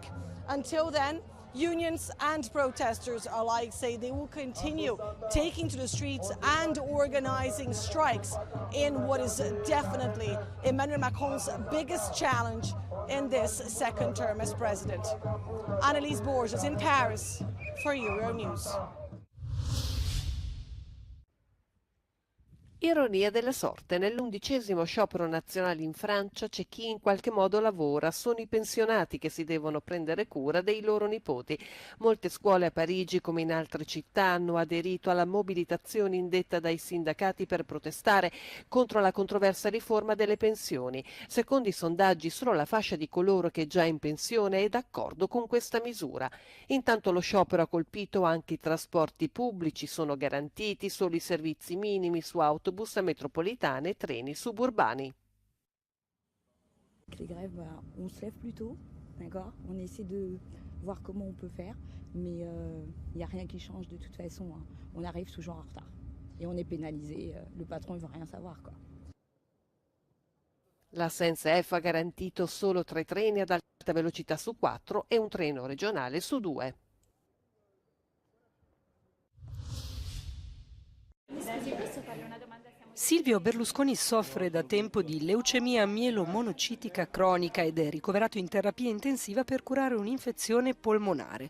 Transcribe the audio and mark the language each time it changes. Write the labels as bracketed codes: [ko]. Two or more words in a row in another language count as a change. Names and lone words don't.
[en] Until then, unions and protesters alike say they will continue taking to the streets and organizing strikes in what is definitely Emmanuel Macron's biggest challenge in this second term as president. Annelise Borges in Paris for Euronews. [it] Ironia della sorte, nell'11° sciopero nazionale in Francia c'è chi in qualche modo lavora, sono i pensionati che si devono prendere cura dei loro nipoti. Molte scuole a Parigi, come in altre città, hanno aderito alla mobilitazione indetta dai sindacati per protestare contro la controversa riforma delle pensioni. Secondo i sondaggi, solo la fascia di coloro che è già in pensione è d'accordo con questa misura. Intanto lo sciopero ha colpito anche i trasporti pubblici, sono garantiti solo i servizi minimi su autobus, metropolitane e treni suburbani. [fr] Les grèves, on se lève plus tôt, d'accord? On essaie de voir comment on peut faire, mais il n'y a rien qui change de toute façon. Hein. On arrive toujours en retard et on est pénalisé. Le patron ne veut rien savoir, quoi. [it] La SNCF ha garantito solo 3 treni ad alta velocità su 4 e un treno regionale su 2. Silvio Berlusconi soffre da tempo di leucemia mielomonocitica cronica ed è ricoverato in terapia intensiva per curare un'infezione polmonare.